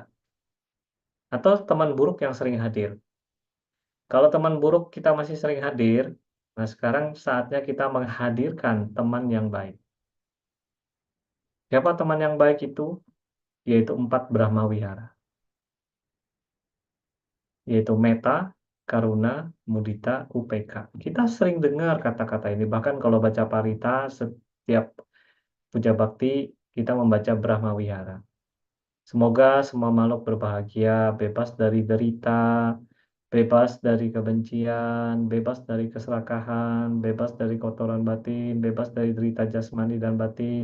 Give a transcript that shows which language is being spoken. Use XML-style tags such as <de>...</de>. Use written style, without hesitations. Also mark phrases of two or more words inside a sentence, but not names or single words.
<id>Atau teman buruk yang sering hadir? Kalau teman buruk kita masih sering hadir, nah sekarang saatnya kita menghadirkan teman yang baik. Siapa teman yang baik itu? Yaitu 4 Brahma Wihara. Yaitu meta, karuna, mudita, upeka. Kita sering dengar kata-kata ini. Bahkan kalau baca parita, setiap puja bakti, kita membaca Brahma Wihara. Semoga semua makhluk berbahagia, bebas dari derita, bebas dari kebencian, bebas dari keserakahan, bebas dari kotoran batin, bebas dari derita jasmani dan batin.</id>